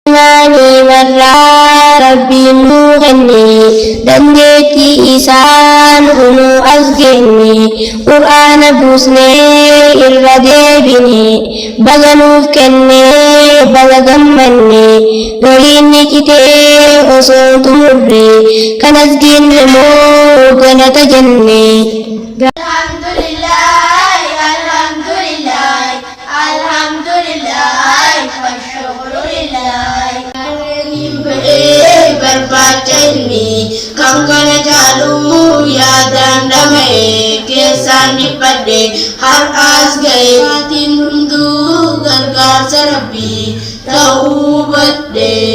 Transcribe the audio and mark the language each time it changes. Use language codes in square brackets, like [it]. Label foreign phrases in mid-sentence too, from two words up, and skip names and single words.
[om] Imaanii marraa Rabbiin nuu kenne, dandeettii isaan kunuu as genne. Qur'aana buusnee irra deebine, baga nuuf kenne, baga gammanne. Galiin ni citee osoo tumurre, kanas diinne moo ganata jenne. [ar] الحمد لله، الحمد لله، الحمد لله، والشكر لله. [om] Barbaacha ilmi kan kana caalu yaadaan dhama'e keessaan dhiphadhe har'aas ga'e. Maatiin hunduu gargaarsa Rabbii ta'uu badhe.